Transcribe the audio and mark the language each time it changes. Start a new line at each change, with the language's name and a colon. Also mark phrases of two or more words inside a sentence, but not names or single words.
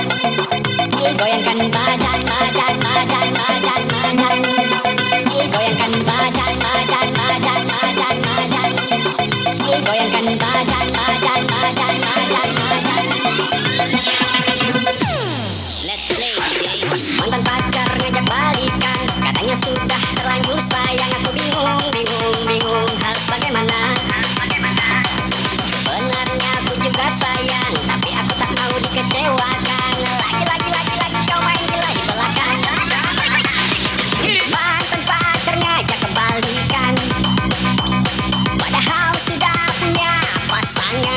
Indonesian: Goyangkan badan, badan, badan, badan, badan. Goyangkan badan, badan, badan, badan, badan. Goyangkan badan, badan, badan, badan, badan.
English: Let's play DJ.
Indonesian: Mantan pacar ngajak balikan, katanya sudah terlanjur sayang. Aku bingung, bingung, bingung harus bagaimana. Sebenarnya aku juga sayang, tapi aku tak mau dikecewakan. Lagi kau main gila di belakang. Mantan pacar ngajak kebalikan, padahal sudah punya pasangan.